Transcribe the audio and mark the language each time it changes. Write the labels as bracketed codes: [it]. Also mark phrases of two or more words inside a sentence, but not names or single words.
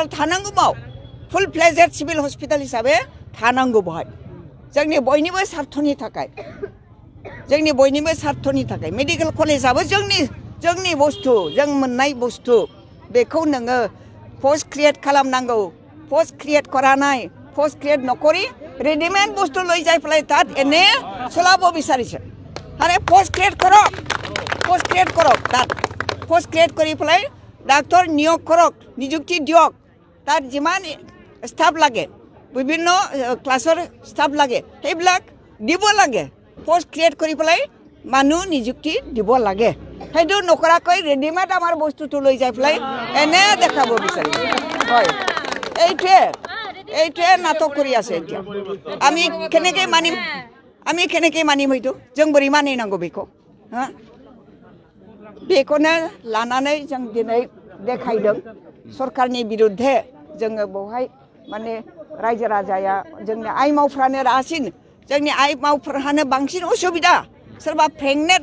[brx] थानांगौ बाव [en] full fledged civil hospital [brx] हिसाबै थानांगौ बहाय जोंनि बयनिबो सार्थनि थाखाय मेडिकेल कलेजाबो जोंनि बुस्थु जों मोननाय बुस्थु बेखौ नोङो [en] post create [brx] खालामनांगौ [en] post create [brx] करानाय [en] post create [brx] नकरि रेडिमेड बुस्थु [as] লৈ যাই পেলাই তাত এনে চলাব বিচাৰিছে আৰে পোষ্ট ক্ৰিয়েট কৰক তাত [en] post create [as] কৰি পেলাই ডাক্তৰ নিয়োগ কৰক নিযুক্তি দিয়ক তাত যিমান ষ্টাফ লাগে বিভিন্ন ক্লাছৰ ষ্টাফ লাগে সেইবিলাক দিব লাগে [en] post create [as] কৰি পেলাই মানুহ নিযুক্তি দিব লাগে সেইটো নকৰাকৈ ৰেডিমেড আমাৰ বস্তুটো লৈ যাই পেলাই এনে দেখাব বিচাৰিছে হয় এইটোৱে নাটক কৰি আছে এতিয়া আমি কেনেকৈ মানিম হয়তো [brx] जों बोरै मानिनांगौ बेखौ बेखौनो लानानै जों दिनै देखायदों सरकारनि बिरुद्धे जोङो बहाय माने रायजो राजाया जोंनि आइ मावफ्रानो रासिन जोंनि आइ मावफ्रानो बांसिन उसुबिदा सोरबा प्रेगनेन्ट